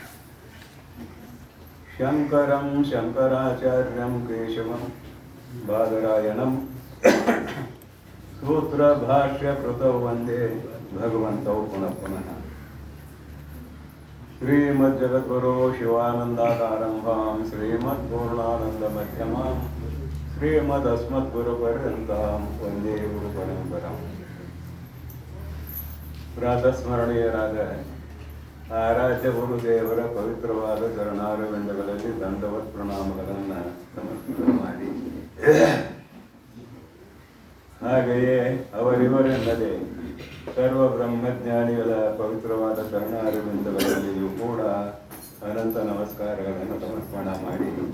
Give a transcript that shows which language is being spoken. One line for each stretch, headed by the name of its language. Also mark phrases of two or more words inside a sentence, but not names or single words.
Sanskrit: शङ्करं शङ्कराचार्यं केशवं बादरायणं सूत्रभाष्यकृतौ वन्दे भगवन्तौ पुनः पुनः। श्रीमज्जगद्गुरो शिवानन्दाकारम्भां श्रीमत्पूर्णानन्दमध्यमां श्रीमदस्मद्गुरुपर्यन्तां वन्दे गुरुपरम्पराम्।
Kannada: ಪ್ರಾತಸ್ಮರಣೀಯರಾದ ಆರಾಧ್ಯ ಗುರುದೇವರ ಪವಿತ್ರವಾದ ಚರಣಾರವಿಂದಗಳಲ್ಲಿ ದಂಡವತ್ ಪ್ರಣಾಮಗಳನ್ನು ಸಮರ್ಪಣೆ ಮಾಡಿ, ಹಾಗೆಯೇ ಅವರಿವರೆಲ್ಲದೆ ಸರ್ವ ಬ್ರಹ್ಮಜ್ಞಾನಿಗಳ ಪವಿತ್ರವಾದ ಚರಣಾರವಿಂದಗಳಲ್ಲಿಯೂ ಕೂಡ ಅನಂತ ನಮಸ್ಕಾರಗಳನ್ನು ಸಮರ್ಪಣೆ ಮಾಡಿ,